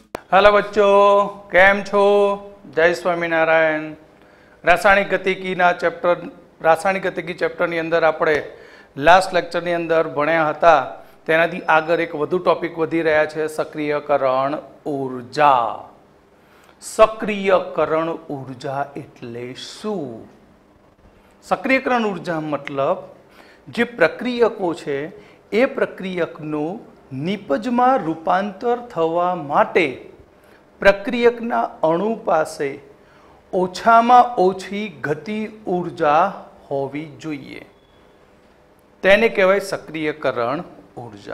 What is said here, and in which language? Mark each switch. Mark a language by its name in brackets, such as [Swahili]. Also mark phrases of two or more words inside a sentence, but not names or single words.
[Hindi] हेलो बच्चों, [Gujarati] કેમ છો? જય સ્વામીનારાયણ। રાસાયણિક ગતિકીના ચેપ્ટર રાસાયણિક ગતિકી ચેપ્ટરની અંદર આપણે લાસ્ટ લેક્ચરની અંદર ભણ્યા હતા તેનાથી આગળ એક વધુ ટોપિક વધી રહ્યા છે સક્રિયકરણ ઊર્જા। સક્રિયકરણ ઊર્જા એટલે શું? સક્રિયકરણ ઊર્જા મતલબ જે પ્રક્રિયકો છે એ પ્રક્રિયકનું નિપજમાં રૂપાંતર થવા માટે પ્રક્રિયકના અણુ પાસે ઓછામાં ઓછી ગતિ ઊર્જા હોવી જોઈએ, તેને કહેવાય સક્રિયકરણ ઊર્જા।